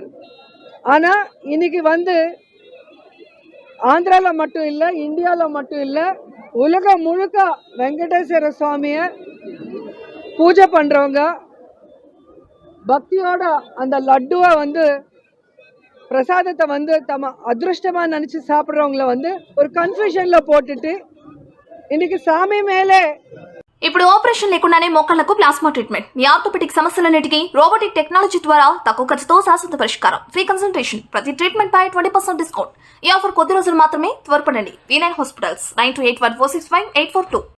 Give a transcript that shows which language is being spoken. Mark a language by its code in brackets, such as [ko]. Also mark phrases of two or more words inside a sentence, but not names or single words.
[ta] ஆனா இன்னைக்கு வந்து ஆந்திரால மட்டும் இல்ல, இந்தியால மட்டும் இல்ல, உலகம் முழுக்க வெங்கடேஸ்வர சுவாமிய பூஜை பண்றவங்க பக்தியோட அந்த லட்டுவை வந்து பிரசாதத்தை வந்து தம அதிருஷ்டமா நினைச்சு சாப்பிட்றவங்கள வந்து ஒரு கன்ஃபியூஷன்ல போட்டுட்டு இன்னைக்கு சாமி மேலே. [te] ఇప్పుడు ఆపరేషన్ లేకుండానే మోకాళ్లకు [en] plasma treatment, [te] మీ ఆర్థోపెటిక్ సమస్యలన్నిటికీ [en] robotic technology [te] ద్వారా తక్కువ ఖర్చుతో శాశ్వత పరిష్కారం, [en] free consultation, [te] ప్రతి ట్రీట్మెంట్ పై 20% డిస్కౌంట్. ఈ ఆఫర్ కొద్ది రోజులు మాత్రమే. త్వరపడండి. V9 హాస్పిటల్స్ 9281465842.